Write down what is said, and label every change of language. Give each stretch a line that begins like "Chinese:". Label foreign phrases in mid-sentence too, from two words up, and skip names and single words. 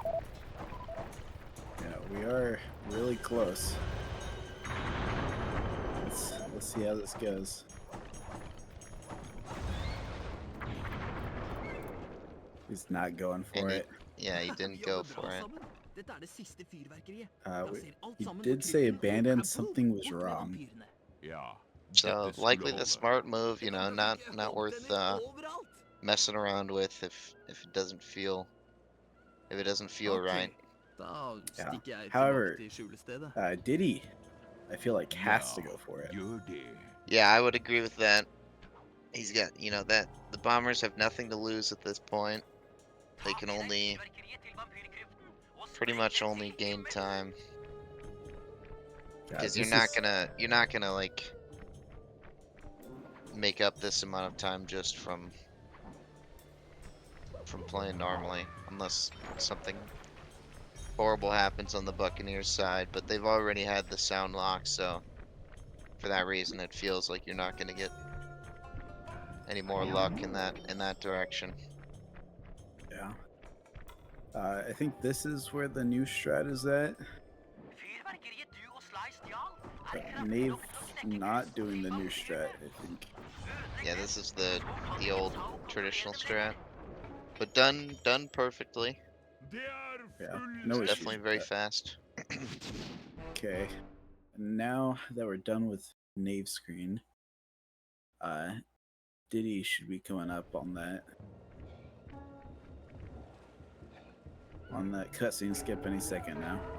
English: Yeah, we are really close. Let's see how this goes. He's not going for And it. Yeah, he didn't go for it.
Norwegian: Dette er det siste fyrverkeriet.
English: He did say abandoned. Something was wrong.
Norwegian: Ja,
English: So
Norwegian: dette skulle
English: likely the
Norwegian: holde.
English: smart move, you know, not worth messing around with if it doesn't feel right.
Norwegian: Da Ja. stikker jeg
English: However,
Norwegian: tilbake til skjulestedet.
English: Diddy, I feel like has to
Norwegian: Ja,
English: go for it.
Norwegian: gjør det.
English: Yeah, I would agree with that. He's got, you know, that the Bombers have nothing to lose at this point. They can only pretty much only gain time because you're not gonna like make up this amount of time just from playing normally, unless something horrible happens on the Buccaneers side. But they've already had the sound lock, so for that reason, it feels like you're not gonna get any more luck in that direction. Yeah. I think this is where the new strat is at.
Norwegian: Fyrverkeriet du og Sly stjal, er kraftig
English: Nave
Norwegian: nok til å knekke
English: not doing the new strat, I think. Yeah, this is the old traditional strat, but done perfectly. Yeah, no issues Definitely with very that. fast. Okay. Now that we're done with Nave screen, Diddy should be coming up on that cutscene skip any second now.